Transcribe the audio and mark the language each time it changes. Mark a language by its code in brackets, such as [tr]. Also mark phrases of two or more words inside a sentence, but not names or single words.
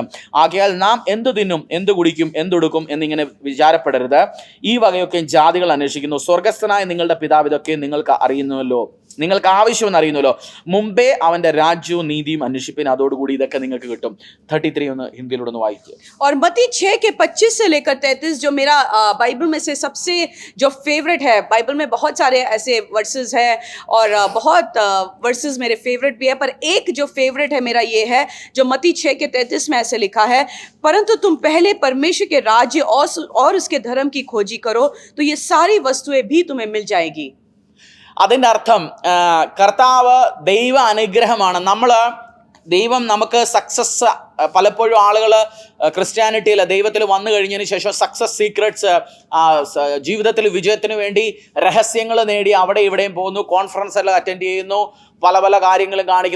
[ml] ആകയാൽ നാം എന്ത് തിന്നും എന്ത് കുടിക്കും എന്തുടുക്കും എന്നിങ്ങനെ വിചാരപ്പെടരുത്. ഈ വകയൊക്കെ ജാതികൾ അന്വേഷിക്കുന്നു. സ്വർഗ്ഗസ്ഥനായ നിങ്ങളുടെ പിതാവ് ഇതൊക്കെ നിങ്ങൾക്ക് അറിയുന്നുവല്ലോ, നിങ്ങൾക്ക് ആവശ്യമെന്ന് അറിയുന്നല്ലോ. മുമ്പേ അവൻ്റെ രാജ്യവും നീതിയും അന്വേഷിപ്പിൻ, അതോടുകൂടി ഇതൊക്കെ നിങ്ങൾക്ക് കിട്ടും. 33 ഒന്ന് ഹിന്ദിയിലൂടെ ഒന്ന് വായിക്കുക. [hi] और मत्ती 6:25 से लेकर 33 जो मेरा बाइबल में से सबसे जो फेवरेट है, बाइबल में बहुत सारे ऐसे वर्सेस हैं और बहुत वर्सेस मेरे फेवरेट भी है, पर एक जो फेवरेट है मेरा ये है जो मत्ती 6:33 में ऐसे लिखा है, परंतु तुम पहले परमेश्वर के राज्य और उसके धर्म की खोजी करो तो ये सारी वस्तुएं भी तुम्हें मिल जाएगी. [ml] അതിൻ്റെ അർത്ഥം കർത്താവ് ദൈവ അനുഗ്രഹമാണ്. ദൈവം നമുക്ക് സക്സസ്, പലപ്പോഴും ആളുകൾ ക്രിസ്ത്യാനിറ്റിയിൽ ദൈവത്തിൽ വന്നു കഴിഞ്ഞതിന് ശേഷം [en] success secrets, [ml] ജീവിതത്തിൽ വിജയത്തിന് വേണ്ടി രഹസ്യങ്ങൾ നേടി അവിടെ ഇവിടെയും പോകുന്നു, കോൺഫറൻസ് എല്ലാം അറ്റൻഡ് ചെയ്യുന്നു, പല പല കാര്യങ്ങളും കാണിക്കുന്നു.